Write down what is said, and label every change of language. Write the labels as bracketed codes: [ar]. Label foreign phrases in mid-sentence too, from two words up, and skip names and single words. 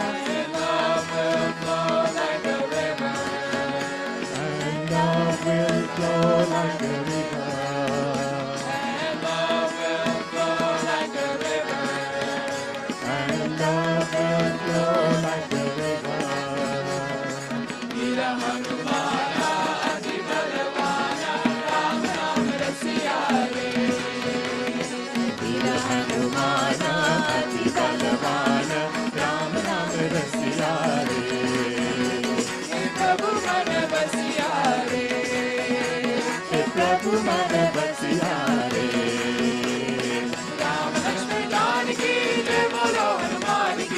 [en] And love will flow like a river and love will flow like a river And love will flow like a river and love will flow like a river [hi] वीरा हनुमाना अति बलवाना राम राम रसिया रे वीरा हनुमाना अति बलवान राम नाम रसिया रे हे प्रभु मन बसिया रे हे प्रभु मन बसिया रे राम लक्ष्मण जानकी जय बोलो हनुमान की